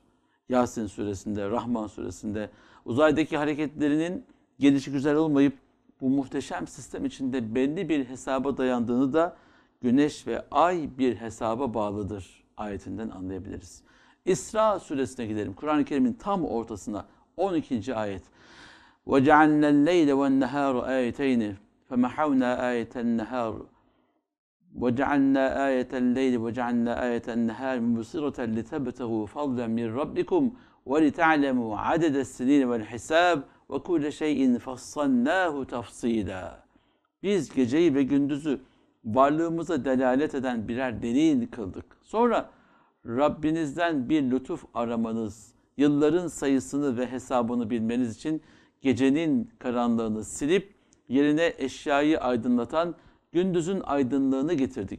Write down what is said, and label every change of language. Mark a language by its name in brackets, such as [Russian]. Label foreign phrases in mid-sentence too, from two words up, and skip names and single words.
[Turkish] Yasin suresinde, Rahman suresinde uzaydaki hareketlerinin gelişigüzel olmayıp bu muhteşem sistem içinde belli bir hesaba dayandığını da Güneş ve Ay bir hesaba bağlıdır ayetinden anlayabiliriz. İsra suresine gidelim. Kur'an-ı Kerim'in tam ortasına 12. ayet. [Arabic] وَجَعَلْنَا اللَّيْلَ وَالنَّهَارُ آيَتَيْنِ فَمَحَوْنَا آيَةَ النَّهَارِ وَجَعَلْنَا آيَةَ اللَّيْلِ وَجَعَلْنَا آيَةَ النَّهَارِ مُبْصِرَةً لِتَبْتَغُوا فَضْلًا مِنْ رَبِّكُمْ وَلِتَعْلَمُوا عَدَدَ السِّنِينَ وَالْحِسَابَ وَكُلَّ شَيْءٍ فَصَّلْنَاهُ تَفْصِيلًا. [Turkish] Biz geceyi ve gündüzü varlığımıza delalet eden birer delil kıldık. Sonra Rabbinizden bir lütuf aramanız, yılların sayısını ve hesabını bilmeniz için gecenin karanlığını silip yerine eşyayı aydınlatan gündüzün aydınlığını getirdik.